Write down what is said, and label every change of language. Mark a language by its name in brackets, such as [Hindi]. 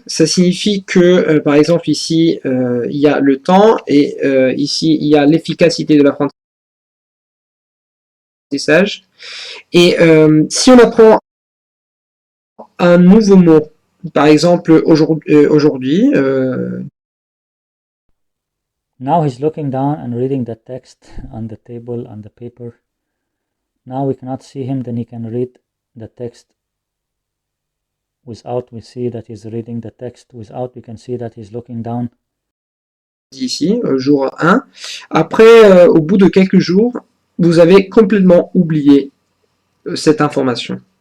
[French] Ça signifie que par exemple ici il y a le temps et ici il y a l'efficacité de l'apprentissage. Et si on apprend un nouveau mot, par exemple aujourd'hui, [English] Now he's looking down and reading the text on the table, on the paper. Now we cannot see him, then he can read the text without we see that he's reading the text, without we can see that he's looking down. [French] ici, jour 1. Après, au bout de quelques jours, vous avez complètement oublié cette information.